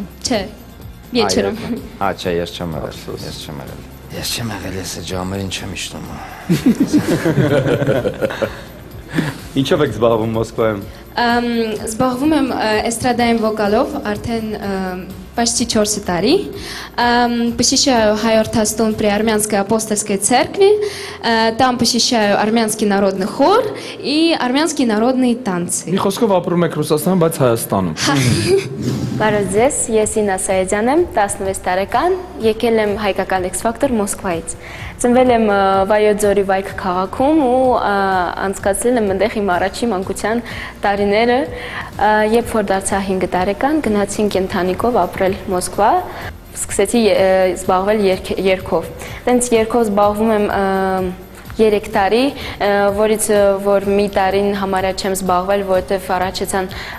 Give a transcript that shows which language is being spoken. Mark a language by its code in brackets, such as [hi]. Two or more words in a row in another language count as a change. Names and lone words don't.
[hy] Չէ Вечером Հա չէ ես չեմ եղել Ես չեմ եղել ես այդ ժամերին չեմ իջնում Ինչով եք զբաղվում Մոսկվայում։ Զբաղվում եմ էստրադային վոկալով արդեն почти 4 տարի։ [ru] Посещаю Հայորդաստон при Армянской апостольской церкви. Там посещаю армянский народный хор и армянские народные танцы. [hy] Մի խոսքով ապրում եք Ռուսաստանում, բայց Հայաստանում։ Բարև ձեզ, ես Ինա Սայեդյան եմ, 16 տարեկան, եկել եմ հայկական X-Factor Մոսկվայից։ Ծնվել եմ Վայոց ձորի Վայք քաղաքում ու անցկացրել եմ այնտեղ իմ առաջին մանկության տարիները, երբ որ դարձա 5 տարեկան, գնացինք կենթանիկով ապրել Մոսկվա, սկսեցի զբաղվել երգով։ Տենց երգով զբաղվում եմ 3 տարի, որից որ մի տարին համարյա չեմ զբաղվել, որովհետև առաջացան